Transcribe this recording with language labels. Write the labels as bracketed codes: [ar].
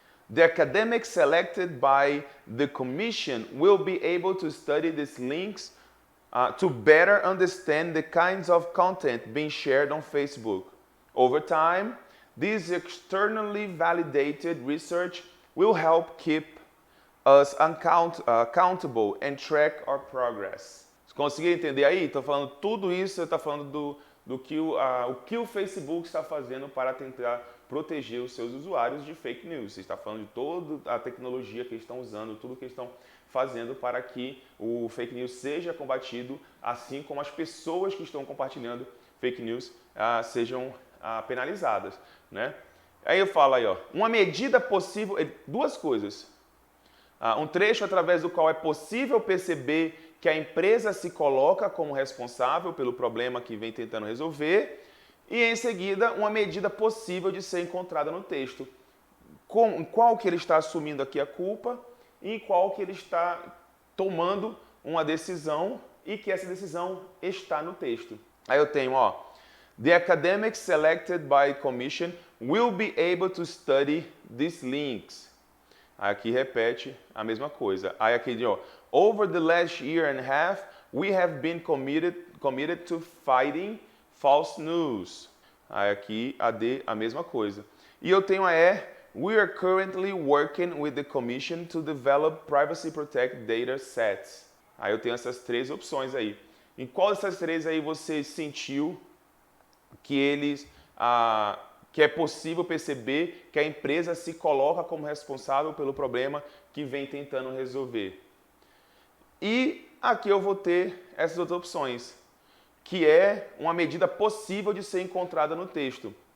[en] The academics selected by the Commission will be able to study these links to better understand the kinds of content being shared on Facebook. Over time, this externally validated research will help keep us accountable and track our progress. [pt] Vocês conseguiram entender aí? Estou falando tudo isso, está falando do que o Facebook está fazendo para tentar proteger os seus usuários de fake news. Você está falando de toda a tecnologia que eles estão usando, tudo que eles estão fazendo para que o fake news seja combatido, assim como as pessoas que estão compartilhando fake news sejam penalizadas, né? Aí eu falo aí, uma medida possível, duas coisas. Um trecho através do qual é possível perceber que a empresa se coloca como responsável pelo problema que vem tentando resolver e, em seguida, uma medida possível de ser encontrada no texto. Em qual que ele está assumindo aqui a culpa e em qual que ele está tomando uma decisão e que essa decisão está no texto. Aí eu tenho, [en] the academics selected by commission will be able to study these links. [pt] Aqui repete a mesma coisa. Aí aqui, [en] over the last year and a half, we have been committed to fighting false news. [pt] Aí aqui a mesma coisa. E eu tenho a [en] we are currently working with the Commission to develop Privacy Protect data sets. [pt] Aí eu tenho essas três opções aí. Em qual dessas três aí você sentiu que que é possível perceber que a empresa se coloca como responsável pelo problema que vem tentando resolver? E aqui eu vou ter essas outras opções, que é uma medida possível de ser encontrada no texto.